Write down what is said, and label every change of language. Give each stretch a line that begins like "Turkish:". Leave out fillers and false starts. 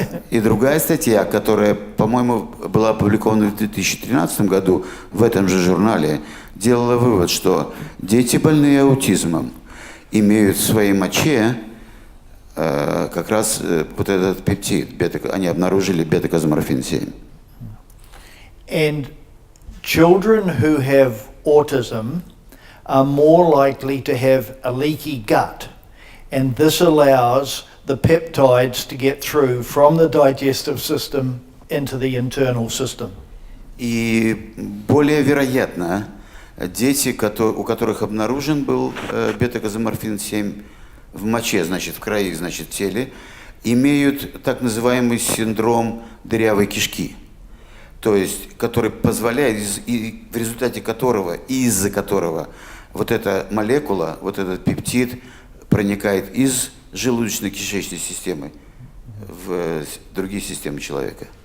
Russian: И другая статья, которая, по-моему, была опубликована в 2013 году в этом же журнале, делала вывод, что дети, больные аутизмом, имеют в своей моче как раз вот этот пептид. Они обнаружили бета-казоморфин 7.
English: And children who have autism are more likely to have a leaky gut, and this allows the peptides to get through from the digestive system into the internal system.
Russian: И более вероятно, дети, у которых обнаружен был бета-казоморфин 7 в моче, значит, в крови, значит, в теле, имеют так называемый синдром дырявой кишки, то есть который позволяет, и в результате которого, из-за которого вот эта молекула, вот этот пептид проникает из желудочно-кишечной системы в другие системы человека.